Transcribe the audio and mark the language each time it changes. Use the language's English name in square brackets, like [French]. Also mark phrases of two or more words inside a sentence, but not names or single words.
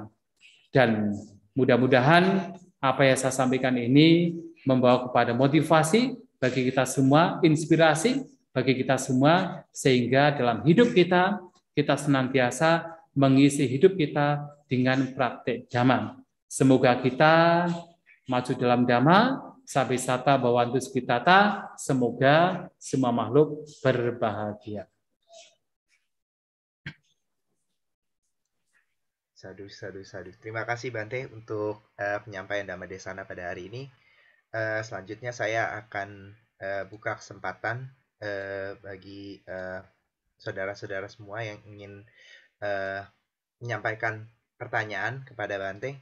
[Indonesian] Dan mudah-mudahan apa yang saya sampaikan ini membawa kepada motivasi bagi kita semua, inspirasi bagi kita semua, sehingga dalam hidup kita senantiasa mengisi hidup kita dengan praktek dhamma. Semoga kita maju dalam dhamma, [Pali] sabisata bawantu sukitata, [Indonesian] semoga semua makhluk berbahagia. [Pali] Sadu, sadu, sadu. [Indonesian] Terima kasih Bante untuk penyampaian Dhamma Desana pada hari ini. Selanjutnya saya akan buka kesempatan bagi saudara-saudara semua yang ingin menyampaikan pertanyaan kepada Bante.